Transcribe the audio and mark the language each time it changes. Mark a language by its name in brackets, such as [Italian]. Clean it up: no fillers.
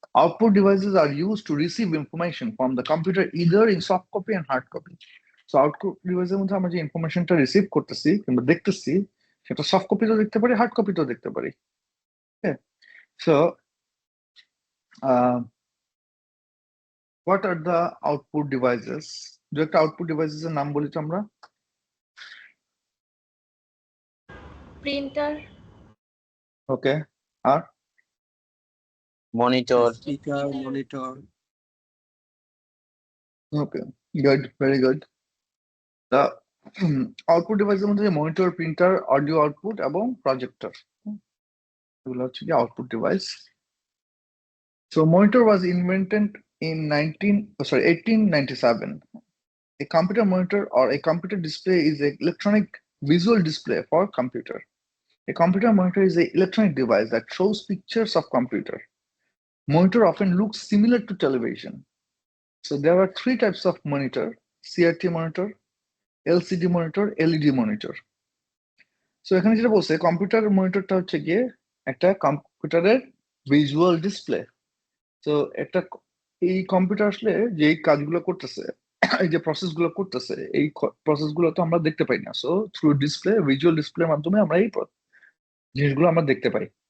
[English] Output devices are used to receive information from the computer either in soft copy and hard copy. [Bangla] So output device এর মধ্যে আমরা যে ইনফরমেশনটা receive করতেছি কিংবা দেখতেছি সেটা সফট কপিতেও দেখতে পারি, হার্ড কপিতেও দেখতে পারি। [English] Okay. So what are the output devices? [Bangla] দু একটা আউটপুট ডিভাইসেস এর নাম বলি তো আমরা। Printer, okay, আর monitor, speaker, monitor. [English] Okay, good, very good. [Bangla] The output ডিভাইসের মধ্যে মনিটর, প্রিন্টার, অডিও আউটপুট এবং প্রজেক্টর, এগুলো হচ্ছে কি output device. [English] So monitor was invented in 1897. A computer monitor or a computer display is an electronic visual display for computer. A computer monitor is an electronic device that shows pictures of computer. Monitor often looks similar to television. So there are three types of monitor: CRT monitor, LCD monitor, LED monitor. [Bangla] So এখানে যেটা বলছে computer মনিটরটা হচ্ছে গিয়ে একটা কম্পিউটারের visual display. তো একটা এই কম্পিউটার আসলে যে কাজগুলো করতেছে, এই যে প্রসেস গুলো করতেছে, এই প্রসেস গুলো তো আমরা দেখতে পাই না। সো থ্রু ডিসপ্লে, ভিজুয়াল ডিসপ্লের মাধ্যমে আমরা এই জিনিসগুলো আমরা দেখতে পাই।